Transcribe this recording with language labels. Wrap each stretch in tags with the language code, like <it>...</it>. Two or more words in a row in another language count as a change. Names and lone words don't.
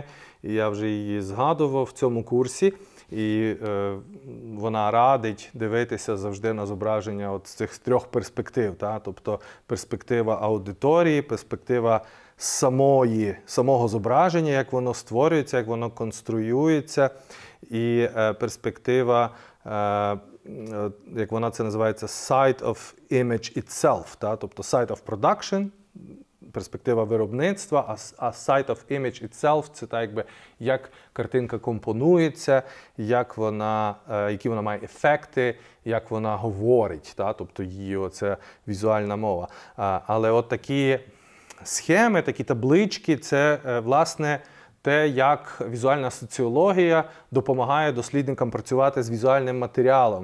<uk>І я вже її згадував в цьому курсі. І вона радить дивитися завжди на зображення от з цих трьох перспектив. Тобто перспектива аудиторії, перспектива самого зображення, як воно створюється, як воно конструюється, і перспектива як вона це називається,</uk> <en>side of image itself, тобто side of production,</en> <uk>перспектива виробництва, а</uk> <en>side of image itself –</en> <uk>це так, якби, як картинка компонується, які вона має ефекти, як вона говорить, тобто її оця візуальна мова. Але от такі схеми, такі таблички – це, власне, те, як візуальна соціологія допомагає дослідникам працювати з візуальним матеріалом.</uk>